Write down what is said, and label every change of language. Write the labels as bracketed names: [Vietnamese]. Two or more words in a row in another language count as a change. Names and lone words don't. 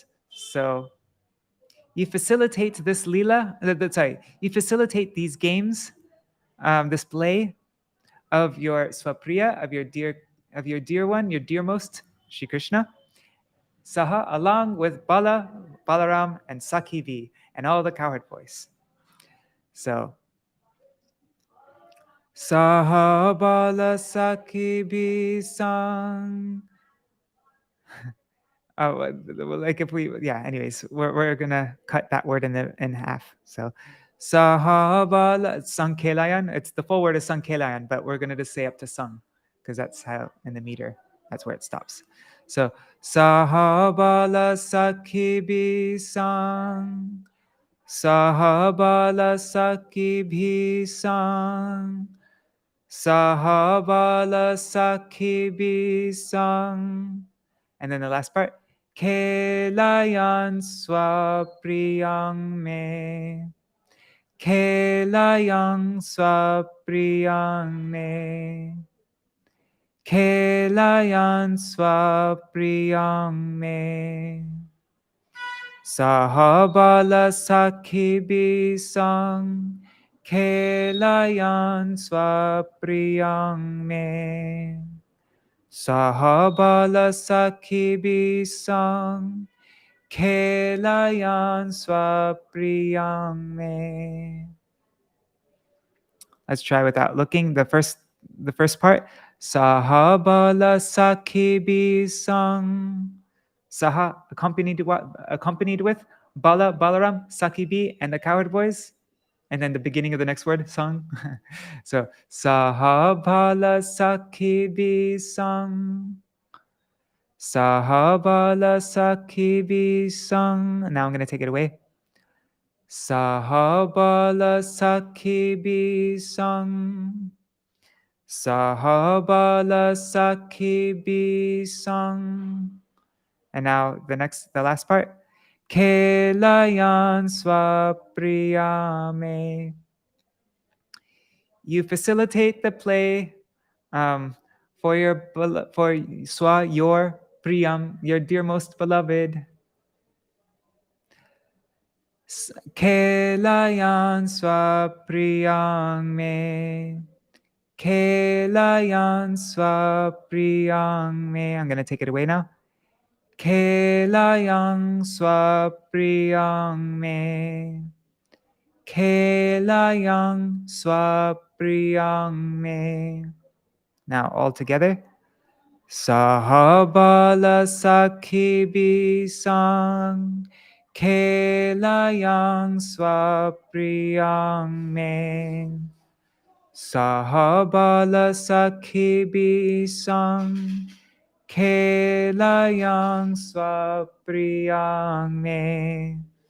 [English] So you facilitate this lila, you facilitate these games, this play of your sva-priyaṁ, of your dear one, your dearmost, Śrī Kṛṣṇa, saha, along with Balaram, and sakhibhiḥ, and all the cowherd boys. [Sanskrit] So saha bala-sakhibhiḥ sang. [English] Oh, like if we, yeah. Anyways, we're gonna cut that word in half. So, [Sanskrit] saha bala saṅkhelayan. [English] It's the full word is saṅkhelayan, but we're gonna just say up to sang, because that's how in the meter, that's where it stops. [Sanskrit] So, saha bala-sakhibhiḥ sang, saha bala-sakhibhiḥ sang, saha bala-sakhibhiḥ sang. [English] And then the last part, [Sanskrit] sakhelayan sva-priyaṁ me, sakhelayan sva-priyaṁ me, sakhelayan sva-priyaṁ me, saha bala-sakhibhiḥ sang, sakhelayan sva-priyaṁ me, saha bala-sakhibhiḥ sang, sakhelayan sva-priyaṁ me. [English] Let's try without looking. The first part. [Sanskrit] Saha bala-sakhibhiḥ sang. Saha, [English] accompanied with Balaram, sakhibhiḥ, and the cowherd boys. And then the beginning of the next word, [Sanskrit] sang. So, saha bala-sakhibhiḥ sang, saha bala-sakhibhiḥ sang. [English] Now I'm going to take it away. [Sanskrit] Saha bala-sakhibhiḥ sang, saha bala-sakhibhiḥ sang. [English] And now the last part. [Sanskrit] Sakhelayan sva-priyaṁ me. [English] You facilitate the play for your priyaṁ, your dearmost beloved. [Sanskrit] Sakhelayan sva-priyaṁ me, sakhelayan sva-priyaṁ me. [English] I'm going to take it away now. [Sanskrit] Sakhelayan sva-priyaṁ me, sakhelayan sva-priyaṁ me. [English] Now all together. [Sanskrit] Saha bala-sakhibhiḥ sang, sakhelayan sva-priyaṁ me, saha bala-sakhibhiḥ sang, sakhelayan sva-priyaṁ me,